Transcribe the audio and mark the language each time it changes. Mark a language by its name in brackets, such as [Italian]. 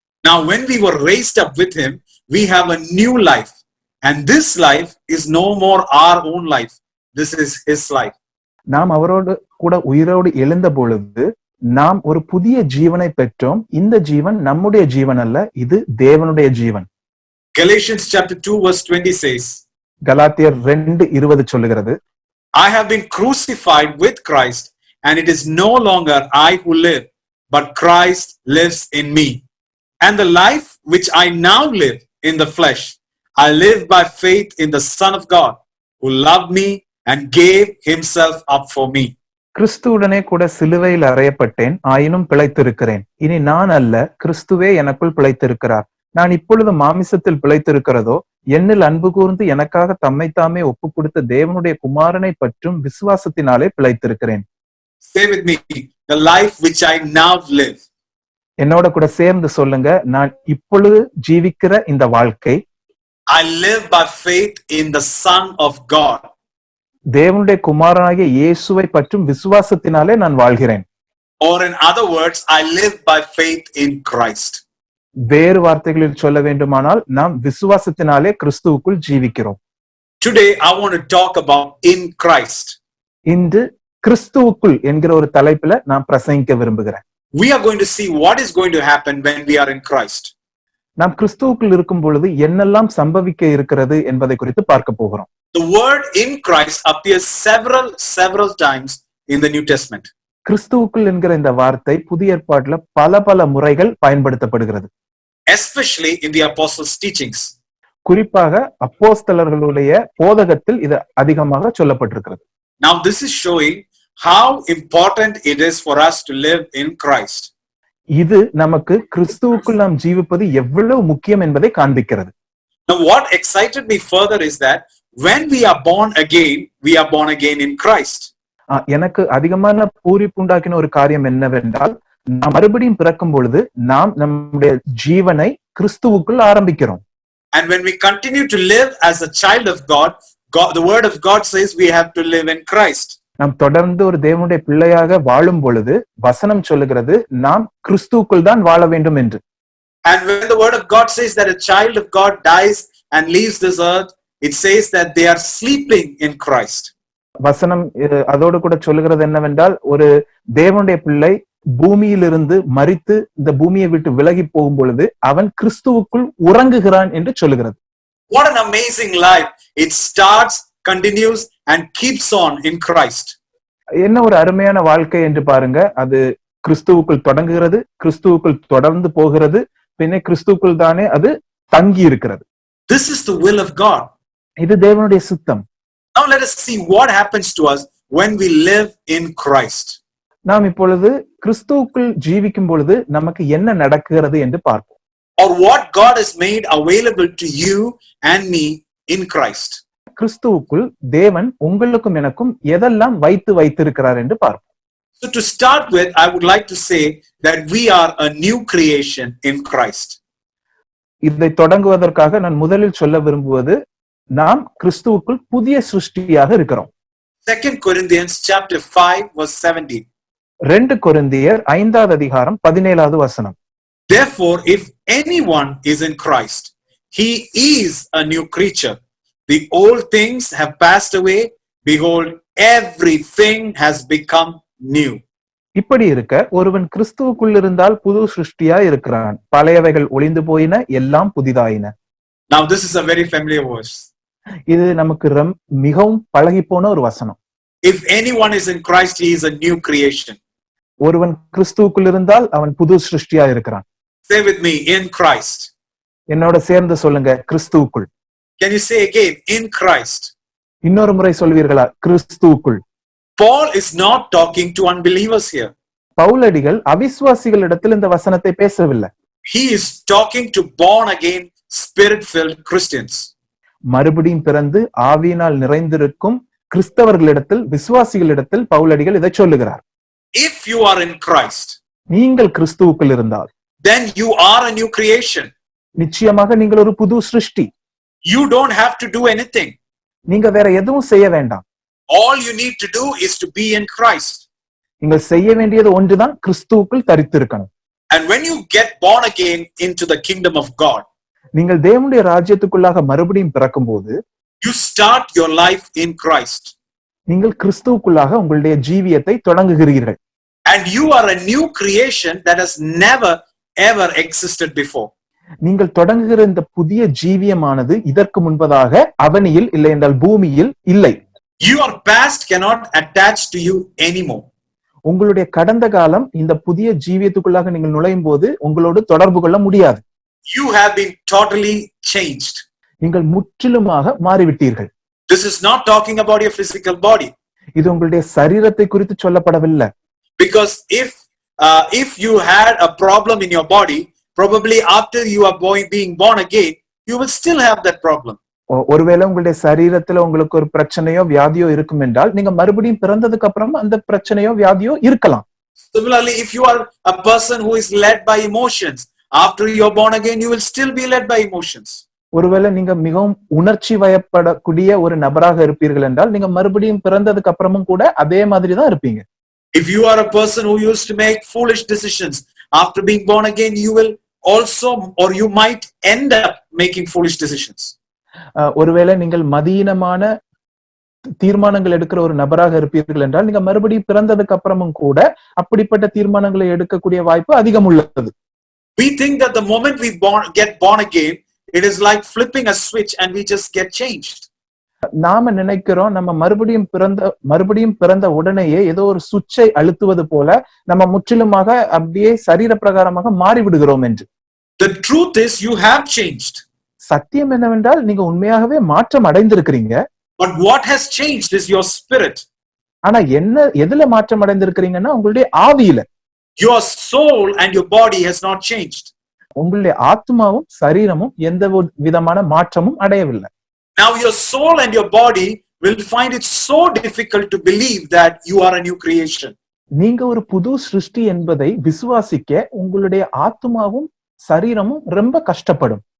[English] Now, when we were raised up with him, we have a new life. And this life is no more our own life. This is his life. [Tamil] நாம் அவரோடு கூட உயிரோடு எழுந்த பொழுது நாம் ஒரு புதிய ஜீவனை பெற்றோம். இந்த ஜீவன் நம்முடைய ஜீவன் அல்ல, இது தேவனுடைய ஜீவன். [English] Galatians chapter 2 verse 20 says, [Tamil] கலாத்தியர் 2:20 சொல்லுகிறது, [English] I have been crucified with Christ, and it is no longer I who live, but Christ lives in me. And the life which I now live in the flesh, I live by faith in the Son of God, who loved me and gave himself up for me. [Tamil] கிறிஸ்துவுடனே கூட சிலுவையில் அறையப்பட்டேன், ஆயினும் பிழைத்திருக்கிறேன். இனி நான் அல்ல, கிறிஸ்துவே எனக்குள் பிழைத்திருக்கிறார். நான் இப்பொழுது மாமிசத்தில் பிழைத்திருக்கிறதோ, என்னில் அன்பு கூர்ந்து எனக்காக தம்மைத்தாமே ஒப்பு கொடுத்த தேவனுடைய குமாரனை பற்றும் விசுவாசத்தினாலே பிழைத்திருக்கிறேன். [English] Say with me, the life which I now live. [Tamil] என்னோட கூட சேர்ந்து சொல்லுங்க, நான் இப்பொழுது ஜீவிக்கிற இந்த வாழ்க்கை, [English] I live by faith in the Son of God. [Tamil] தேவனுடைய குமாரனாகிய இயேசுவை பற்றும் விசுவாசத்தினாலே நான் வாழ்கிறேன். [English] Or in other words, I live by faith in Christ. [Tamil] வேறு வார்த்தைகளில் சொல்ல வேண்டுமானால் நாம் விசுவாசத்தினாலே கிறிஸ்துவுக்குள் ஜீவிக்கிறோம். [English] Today, I want to talk about in Christ. [Tamil] இன்று கிறிஸ்துவுக்குள் என்கிற ஒரு தலைப்புல நான் பிரசங்கிக்க விரும்புகிறேன். [English] We are going to see what is going to happen when we are in Christ. [Tamil] நாம் கிறிஸ்துவுக்குள் இருக்கும் பொழுது என்னெல்லாம் சம்பவிக்க இருக்கிறது என்பதை குறித்து பார்க்க போகிறோம். [English] The word in Christ appears several times in the New Testament. [Tamil] கிறிஸ்துவுக்குள் என்கிற இந்த வார்த்தை புதிய ஏற்பாட்டுல பல முறைகள் பயன்படுத்தப்படுகிறது. [English] Especially in the apostles' teachings. [Tamil] குறிப்பாக அப்போஸ்தலர்களுடைய போதகத்தில் இது அதிகமாக சொல்லப்பட்டிருக்கிறது. [English] Now this is showing how important it is for us to live in Christ. [Tamil] இது நமக்கு கிறிஸ்துவுக்குள் நாம் ஜீவிப்பது எவ்வளவு முக்கியம் என்பதை காண்பிக்கிறது. [English] Now what excited me further is that when we are born again in Christ. [Tamil] எனக்கு அதிகமான பூரிப்பு உண்டாக்கின ஒரு காரியம் என்னவென்றால், நாம் மறுபடியும் பிறக்கும் பொழுது நாம் நம்முடைய ஜீவனை கிறிஸ்துவுக்குள் ஆரம்பிக்கிறோம். [English] And when we continue to live as a child of God, the word of God says we have to live in Christ. [Tamil] நாம் தொடர்ந்து ஒரு தேவனுடைய பிள்ளையாக வாழும் பொழுது வசனம் சொல்லுகிறது நாம் கிறிஸ்துவுக்குள் தான் வாழ வேண்டும் என்று. [English] And when the word of God says that a child of God dies and leaves this earth, it says that they are sleeping in Christ. [Tamil] வசனம் அதோடு கூட சொல்லுகிறது என்னவென்றால், ஒரு தேவனுடைய பிள்ளை பூமியிலிருந்து மரித்து இந்த பூமியை விட்டு விலகி போகும் பொழுது அவன் கிறிஸ்துவுக்குள் உறங்குகிறான் என்று சொல்லுகிறது. [English] What an amazing life! It starts, continues and keeps on in Christ. [Tamil] என்ன ஒரு அருமையான வாழ்க்கை என்று பாருங்க. அது கிறிஸ்துவுக்குள் தொடங்குகிறது, கிறிஸ்துவுக்குள் தொடர்ந்து போகிறது, பின்ன கிறிஸ்துவுக்குள் தானே அது தங்கி இருக்கிறது. [English] This is the will of God. [Tamil] இது தேவனுடைய சித்தம். [English] Now let us see what happens to us when we live in Christ. [Tamil] நாம் இப்பொழுது கிறிஸ்துவுக்குள் ஜீவிக்கும் பொழுது நமக்கு என்ன நடக்கிறது என்று பார்ப்போம். [English] Or what God has made available to you and me in Christ. [Tamil] கிறிஸ்துவுக்குள் தேவன் உங்களுக்கும் எனக்கும் எதெல்லாம் வைத்திருக்கிறார் என்று பார்ப்போம். [English] So to start with, I would like to say that we are a new creation in Christ. [Tamil] இதை தொடங்குவதற்காக நான் முதலில் சொல்ல விரும்புவது, நாம் கிறிஸ்துவுக்குள் புதிய சிருஷ்டியாக இருக்கிறோம். [English] 2 Corinthians chapter 5 verse 17. [Tamil] 2 கொரிந்தியர் 5வது அதிகாரம் 17வது வசனம். [English] Therefore, if anyone is in Christ, he is a new creature. The old things have passed away. Behold, everything has become new. [Tamil] இப்படி இருக்க ஒருவன் கிறிஸ்துவுக்குள் இருந்தால் புது சிருஷ்டியா இருக்கிறான், பழையவைகள் ஒளிந்து போயின, எல்லாம் புதிதாயின. [English] Now this is a very familiar verse. [Tamil] இது நமக்கு மிகவும் பழகி போன ஒரு வசனம். [English] If anyone is in Christ, he is a new creation. [Tamil] ஒருவன் கிறிஸ்துவுக்குள் இருந்தால் அவன் புது சிருஷ்டியா இருக்கிறான். [English] Say with me, in Christ. [Tamil] என்னோட சேர்ந்து சொல்லுங்க, கிறிஸ்துவுக்குள். [English] Can you say again, in Christ? [Tamil] இன்னொரு முறை சொல்வீர்களா, கிறிஸ்துவுக்குள்? [English] Paul is not talking to unbelievers here. [Tamil] பவுலடிகள் அவிசுவாசிகளிடத்தில் இந்த வசனத்தை பேசவில்லை. [English] He is talking to born again, spirit-filled Christians. [Tamil] மறுபடியும் பிறந்து ஆவியினால் நிறைந்திருக்கும் கிறிஸ்தவர்களிடத்தில், விசுவாசிகளிடத்தில் பவுலடிகள் இதை சொல்லுகிறார். [English] If you are in Christ, [Tamil] நீங்கள் கிறிஸ்துவுக்குள் இருந்தால், [English] then you are a new creation. [Tamil] நிச்சயமாக நீங்கள் ஒரு புது சிருஷ்டி. [English] You don't have to do anything. [Tamil] நீங்க வேற எதுவும் செய்ய வேண்டாம். [English] All you need to do is to be in Christ. [Tamil] நீங்கள் செய்ய வேண்டியது ஒன்றுதான், கிறிஸ்துவுக்குள் தரித்திருக்கணும். [English] And when you get born again into the kingdom of God, [Tamil] நீங்கள் தேவனுடைய ராஜ்யத்துக்குள்ளாக மறுபடியும் பிறக்கும்போது [English] you start your life in Christ. [Tamil] நீங்கள் கிறிஸ்துவுக்குள்ளாக உங்களுடைய ஜீவியத்தை தொடங்குகிறீர்கள். [English] And you are a new creation that has never ever existed before. [Tamil] நீங்கள் தொடங்குகிற இந்த புதிய ஜீவியமானது இதற்கு முன்பதாக அவனியில் இல்லை என்றால் பூமியில் இல்லை. [English] Your past cannot attach to you anymore. [Tamil] உங்களுடைய கடந்த காலம் இந்த புதிய ஜீவியத்துக்குள்ளாக நீங்கள் நுழையும் போது உங்களோடு தொடர்பு கொள்ள முடியாது. [English] You have been totally changed. [Tamil] நீங்கள் முற்றிலுமாக மாறிவிட்டீர்கள். [English] This is not talking about your physical body. [Tamil] இது உங்களுடைய சரீரத்தை குறித்து சொல்லப்படவில்லை. [English] Because if you had a problem in your body, probably after you are being born again, you will still have that problem. [Tamil] ஒருவேளை உங்களுடைய சரீரத்துல உங்களுக்கு ஒரு பிரச்சனையோ வியாதியோ இருக்கும் என்றால் நீங்க மறுபடியும் பிறந்ததுக்கு அப்புறம் அந்த பிரச்சனையோ வியாதியோ இருக்கலாம். [English] Similarly, if you are a person who is led by emotions, after you are born again, you will still be led by emotions. [Tamil] ஒருவேளை நீங்க மிகவும் உணர்ச்சி வயப்படக்கூடிய ஒரு நபராக இருப்பீர்கள் என்றால் நீங்க மறுபடியும் பிறந்ததுக்கு அப்புறமும் கூட அதே மாதிரி தான் இருப்பீங்க. [English] If you are a person who used to make foolish decisions, after being born again, you will also, or you might end up making foolish decisions. [Tamil] ஒருவேளை நீங்கள் மதியீனமான தீர்மானங்கள் எடுக்கிற ஒரு நபராக இருப்பீர்கள் என்றால் நீங்க மறுபடியும் பிறந்ததுக்கு அப்புறமும் கூட அப்படிப்பட்ட தீர்மானங்களை எடுக்கக்கூடிய வாய்ப்பு அதிகம் உள்ளது. [English] We think that the moment we get born again, it is like flipping a switch and we just get changed. [Tamil] நாம நினைக்கிறோம் நம்ம மறுபடியும் பிறந்த உடனேயே ஏதோ ஒரு சுவிட்சை அழுத்துவது போல நம்ம முற்றிலுமாக அப்படியே சரீர பிரகாரமாக மாறிவிடுகிறோம் என்று. [English] The truth is you have changed. [Tamil] சத்தியம் என்னவென்றால் நீங்க உண்மையாகவே மாற்றம் அடைந்திருக்கிறீங்க. [English] But what has changed is your spirit. [Tamil] ஆனா எதுல மாற்றம் அடைந்திருக்கிறீங்கன்னா உங்களுடைய ஆவியில. [English] Your soul and your body has not changed. [Tamil] உங்களுடைய ஆத்மாவும் சரீரமும் எந்த விதமான மாற்றமும் அடையவில்லை. [English] Now your soul and your body will find it so difficult to believe that you are a new creation. [Tamil] நீங்க ஒரு புது சிருஷ்டி என்பதை விசுவாசிக்க உங்களுடைய ஆத்மாவும் சரீரமும் ரொம்ப கஷ்டப்படும்.